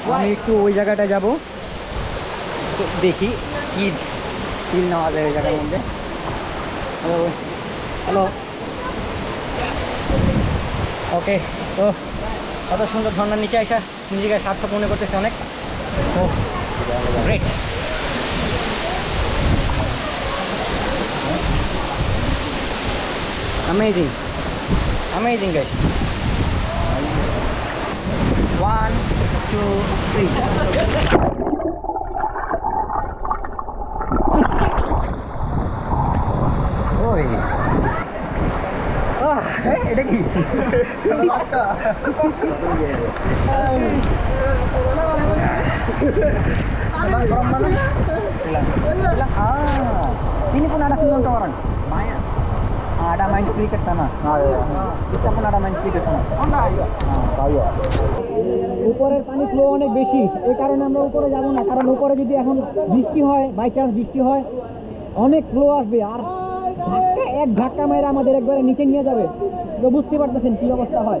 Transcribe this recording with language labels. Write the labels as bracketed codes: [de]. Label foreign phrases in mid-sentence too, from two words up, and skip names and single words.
[bn] আমি একটু ওই জায়গাটায় যাবো, তো দেখি কি ফিল নেওয়া যায় ওই জায়গার মধ্যে। হ্যালো হ্যালো, ওকে। তো কত সুন্দর ঝর্ণার নিচে আসা নিজেকে সার্থক মনে করতেছে অনেক। [en] তো গ্রেট। Amazing, amazing guys. 1, 2, 3. Oi. [bn] এটা কি? [ms] Ini pun ada semua orang. Banyak. Ada main cricket sana. Kita pun ada main cricket sana. [bn] উপরের পানি ফ্লো অনেক বেশি, এই কারণে আমরা উপরে যাব না, কারণ উপরে যদি এখন বৃষ্টি হয়, [en] by chance [bn] বৃষ্টি হয়, অনেক ফ্লো আসবে, আর এক ধাক্কা মেরে আমাদের একবারে নিচে নিয়ে যাবে। তো বুঝতে পারতেছেন কি অবস্থা হয়।